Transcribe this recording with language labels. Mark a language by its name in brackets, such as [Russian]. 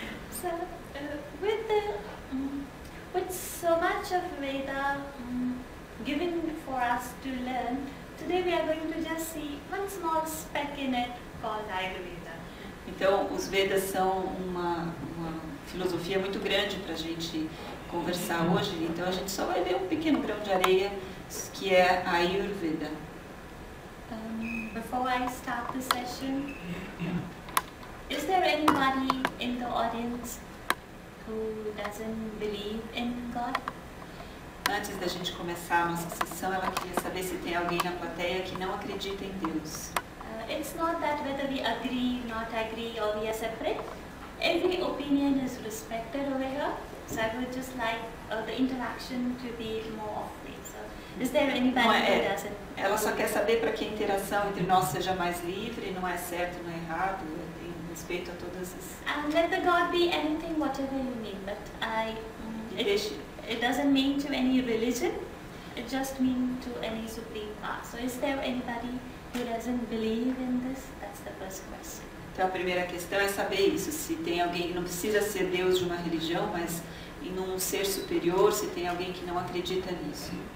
[English] So, with so much of Veda given for us to learn, today we are going to just see one small speck in it called Ayurveda. [Portuguese] Então, os Vedas são uma filosofia muito grande para a gente conversar hoje, então a gente só vai ver um pequeno grão de areia, que é a Ayurveda. [English] Before I start the session, is there anybody in the audience who doesn't believe in God? [Portuguese] Antes da gente começar a nossa sessão, ela queria saber se tem alguém na plateia que não acredita em Deus. [English] It's not that whether we agree, not agree, or we are separate. Every opinion is respected over here. So I would just like the interaction to be more free. So is there anybody [Portuguese] Não [English] who [Portuguese] é, [English] doesn't? [Portuguese] ela só quer saber para que a interação entre nós seja mais livre, não é certo, não é errado, tem respeito a todas as... [English] And let the God be anything, whatever you mean. But it doesn't mean to any religion. It just means to any supreme power. So is there anybody who doesn't believe in this? That's the first question. [Portuguese] Então a primeira questão é saber isso, se tem alguém, não precisa ser Deus de uma religião, mas em um ser superior, se tem alguém que não acredita nisso.